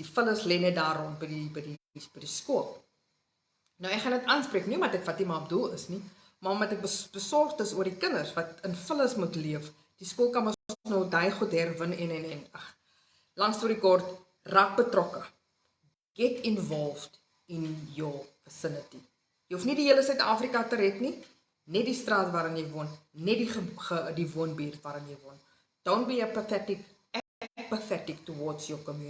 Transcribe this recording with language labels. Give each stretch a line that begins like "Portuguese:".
Afrikaans: Die vullis lê net daar rond by die skool. Nou, ek gaan dit aanspreek, nie omdat ek Fatima Abdool is nie, maar omdat ek besorgd is oor die kinders wat in vullis moet leef. Die skool kan ons nou daai goed herwin en lang storie kort, raak betrokke.
English: Get involved in your vicinity.
Afrikaans: Jy hoef nie die hele Suid-Afrika te red nie, net die straat waarin jy woon, net die woonbuurt waarin jy woon.
English: Don't be apathetic towards your community. Be a champion for the UIM.